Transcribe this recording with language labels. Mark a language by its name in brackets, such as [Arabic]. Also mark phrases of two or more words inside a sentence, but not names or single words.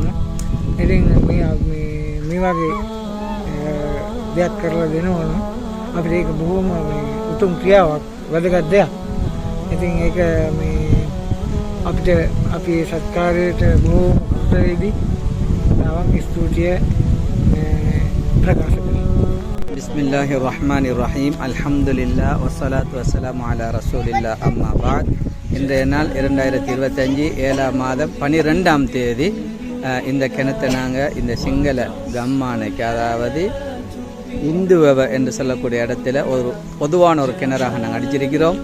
[Sinhala] ඉතින් මේ වගේ දෙයක් කරලා දෙනවනම් අපිට ඒක බොහොම උතුම් ක්‍රියාවක්, වැදගත් දෙයක්. ඉතින් ඒක අපිට අපි සත්කාරයට බොහොම උත්තරේදී තාවක් ස්තුතිය ප්‍රකාශ කරනවා. [Arabic] بسم الله الرحمن الرحيم الحمد لله والصلاة والسلام على رسول الله أما بعد. [Tamil] இன்றைய நாள் 2025 7ஆம் மாதம் 12ஆம் தேதி இந்த கிணத்தை நாங்கள் இந்த சிங்கள கம்மானைக்கு, அதாவது இந்துவவ என்று சொல்லக்கூடிய இடத்துல ஒரு பொதுவான ஒரு கிணறாக நாங்கள் அடிச்சிருக்கிறோம்.